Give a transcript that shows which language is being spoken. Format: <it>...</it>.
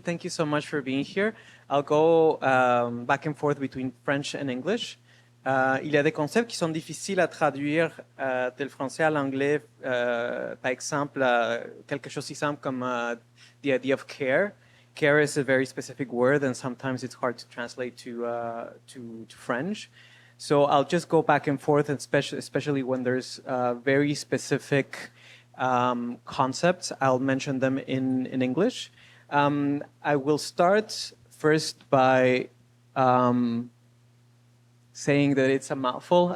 <en>Thank you so much for being here. I'll go back and forth between French and English.</en> <fr>Il y a des concepts qui sont difficiles à traduire du français à l'anglais. Par exemple, quelque chose si simple comme</fr> <en>the idea of care. Care is a very specific word, and sometimes it's hard to translate to French. So I'll just go back and forth, and especially when there's very specific concepts, I'll mention them in English. I will start first by saying that it's a mouthful.</en>